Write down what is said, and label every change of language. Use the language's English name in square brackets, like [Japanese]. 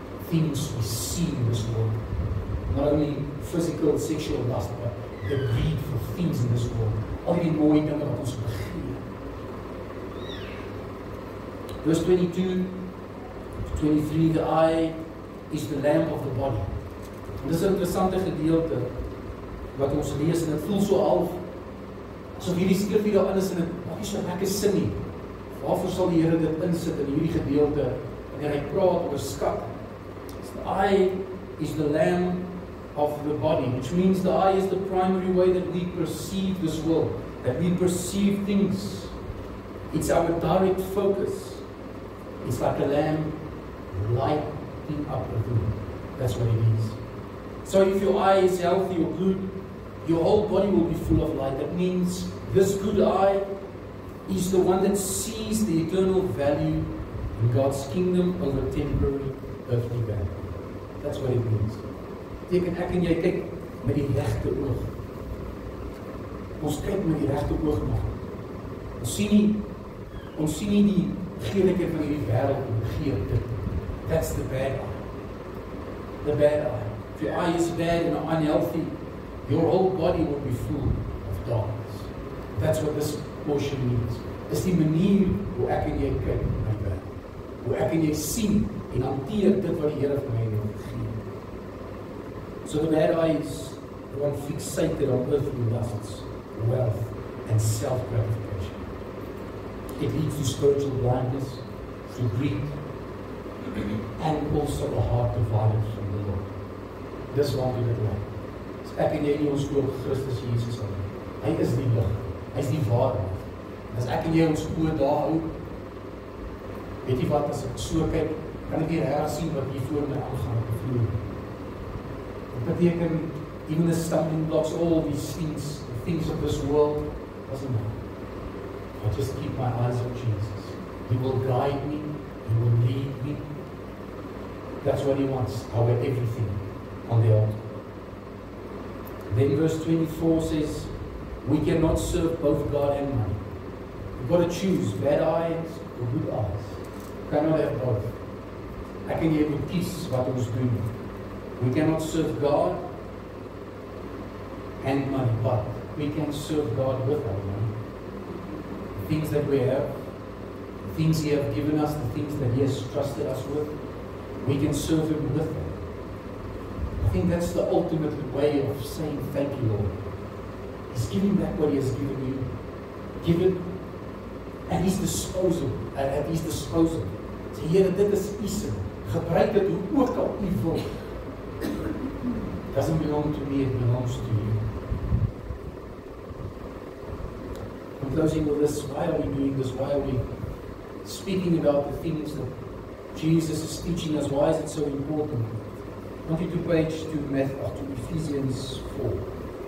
[English] Things we see in this world. Not only physical, sexual lust, but the greed for things in this world. [Afrikaans] Al die mooie dinge wat ons begeer. [English] Verse 22 to 23, the eye is the lamp of the body. [Afrikaans] En dis 'n interessante gedeelte wat ons lees, en dit voel so half asof hierdie skrif hier daarin is en dit maak nie so lekker sin nie. Waarvoor sal die Here dit insit in hierdie gedeelte wanneer hy praat oor skat? [English] The eye is the lamp of the body, which means the eye is the primary way that we perceive this world, that we perceive things. It's our direct focus. It's like a lamp lighting up a room. That's what it is. So if your eye is healthy or good, your whole body will be full of light. That means this good eye is the one that sees the eternal value in God's kingdom over temporary earthly value. That's what it means. [Afrikaans] Ek en jy kyk met die regte oog. Ons kyk met die regte oog na. Ons sien nie die gierigheid van hierdie wêreld en begeer dit. [English] That's the bad eye. The bad eye. If your eye is bad and unhealthy, your whole body will be full of darkness. That's what this portion means. [Afrikaans] Dis die manier hoe ek en jy kyk na die wêreld. Hoe ek en jy sien en hanteer dit wat die Here vir my wil gee. [English] So the bad eye is the one fixated on earthly lusts, wealth, and self-gratification. It leads to spiritual blindness, to greed, and also a heart divided from the Lord. [Afrikaans] Dis waar dit lê. Ek en jy nie ons oog Christus Jesus aan. Hy is die lig. Hy is die waarheid. As ek en jy ons oë daar hou, weet jy wat, as ek so kyk, kan ek nie reg sien wat hier voor my aangaan op die vloer. Dit beteken, [English] even the stumbling blocks, all these things, the things of this world, doesn't matter. I just keep my eyes on Jesus. He will guide me, He will lead me. That's what He wants, our everything on the altar. Then verse 24 says, we cannot serve both God and money. You've got to choose bad eyes or good eyes. You cannot have both. [Afrikaans] Ek en jy moet kies wat ons doen. [English] We cannot serve God and money, but we can serve God with our money. The things that we have, the things He has given us, the things that He has trusted us with, we can serve Him with them. I think that's the ultimate way of saying thank you, Lord. He's giving back what He has given you. Give it at His disposal. At His disposal. [Afrikaans] Sê, Here, dit is U se. Gebruik dit hoe ook al U wil. [English] It doesn't belong to me, it belongs to you. I'm closing with this. Why are we doing this? Why are we speaking about the things that Jesus is teaching us? Why is it so important? I want you to page to Ephesians 4.